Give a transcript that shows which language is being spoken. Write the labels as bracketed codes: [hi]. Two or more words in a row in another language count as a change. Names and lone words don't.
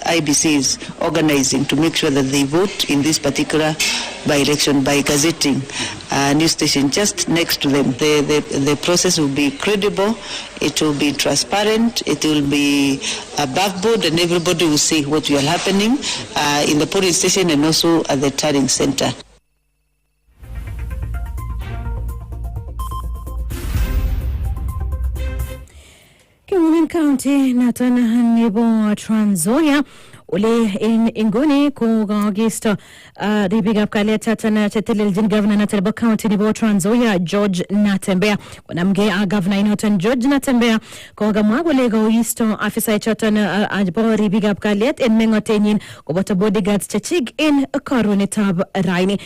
[en] IBC is organizing to make sure that they vote in this particular by-election by gazetting a news station just next to them. The process will be credible, it will be transparent, it will be above board, and everybody will see what will happening in the polling station and also at the tallying center. [kln] Kiwumin County naton nebo Trans Nzoia ule in inguni kogisto ribigab kalyet chetelelchin governor noton nebo county nebo Trans Nzoia George Natembeya konamgei ak governor inoton George Natembeya kokamwa kole koisto afisa choton bo ribigab kalyet en mengotenyin koboto bodyguards chechik en karonetab raini.